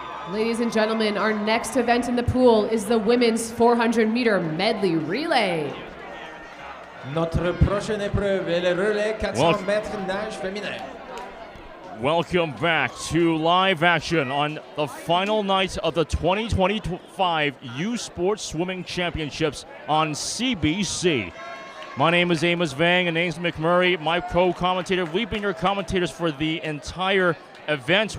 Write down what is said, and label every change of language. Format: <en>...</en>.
<en>Ladies and gentlemen, our next event in the pool is the women's 400-meter medley relay.</en> <fr>Notre prochaine épreuve est le relais 400 mètres nage féminin.</fr> <en>Welcome back to live action on the final night of the 2025 U Sports Swimming Championships on CBC. My name is Amos Vang and Ainsley McMurray, my co-commentator. We've been your commentators for the entire event.</en>